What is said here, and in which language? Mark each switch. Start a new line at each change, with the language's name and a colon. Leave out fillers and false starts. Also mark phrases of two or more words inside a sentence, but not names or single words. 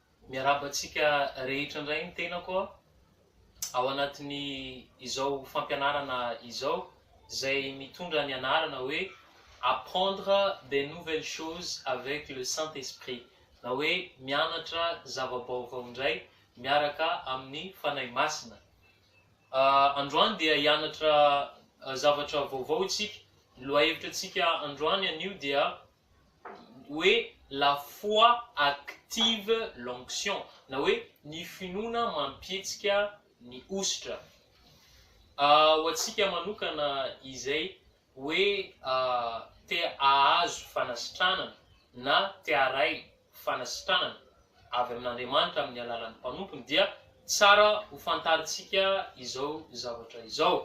Malagasy: miarabantsika rehetra indray ny tena koa ao anatin'ny izao fampianarana izao zay mitondra ny anarana hoe
French: apprendre des nouvelles choses avec le Saint-Esprit,
Malagasy: na hoe mianatra zava-baovao indray miaraka amin'ny fanahy masina. Androany dia hianatra zavatra vaovao isika. Lohahevitrantsika androany anio dia hoe
French: la foi active l'onction,
Malagasy: na hoe ny finoana mampietsika ny ositra. Ho antsika manokana izay hoe te ahazo fanasitranana na te haray fanasitranana avy amin'Andriamanitra amin'ny alalan'ny mpanompony, dia tsara ho fantaritsika izao zavatra izao.